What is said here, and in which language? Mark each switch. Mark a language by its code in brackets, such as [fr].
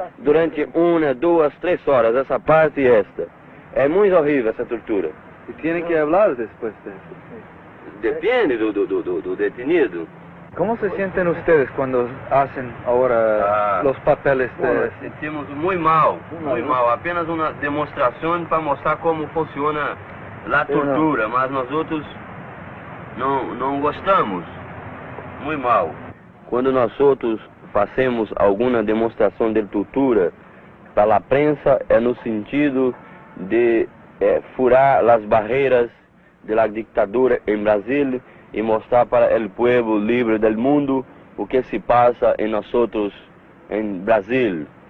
[pt] Durante 1, 2, 3 horas, essa parte e esta. É muito horrível essa tortura. E tem que falar depois disso? Depende do detenido. [es] ¿Cómo se sienten ustedes cuando hacen ahora los papeles de...? [pt] Sentimos muito mal. Apenas uma demonstração para mostrar como funciona a tortura, mas nós outros não gostamos. Muito mal. Quando nós outros fazemos alguma demonstração de tortura para a prensa, é no sentido de furar as barreiras da ditadura em Brasil e mostrar para o povo livre do mundo o que se passa em nós outros em Brasil.